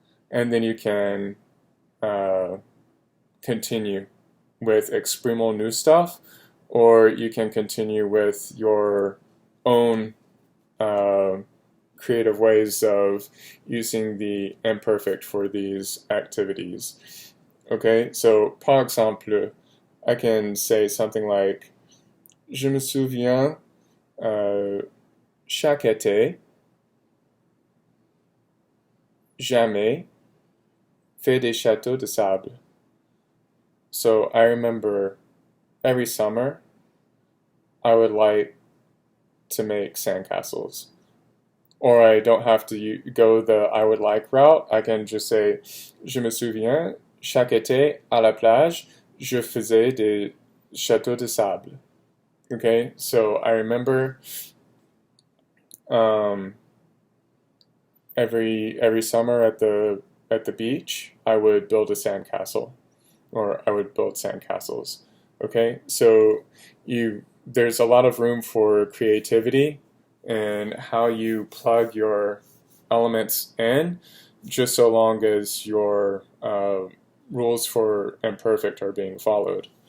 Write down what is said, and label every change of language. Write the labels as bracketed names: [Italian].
[English] And then you can continue with exprimer new stuff, or you can continue with your own creative ways of using the imperfect for these activities. Okay, so [French] par exemple, [English] I can say something like, [French] je me souviens chaque été, jamais fait des châteaux de sable. [English] So I remember every summer I would like to make sandcastles. Or I don't have to go the I would like route. I can just say, [French] je me souviens, chaque été à la plage, je faisais des châteaux de sable. [English] Okay, so I remember every summer at the beach, I would build a sandcastle, or I would build sandcastles. Okay, so there's a lot of room for creativity and how you plug your elements in, just so long as your rules for imperfect are being followed.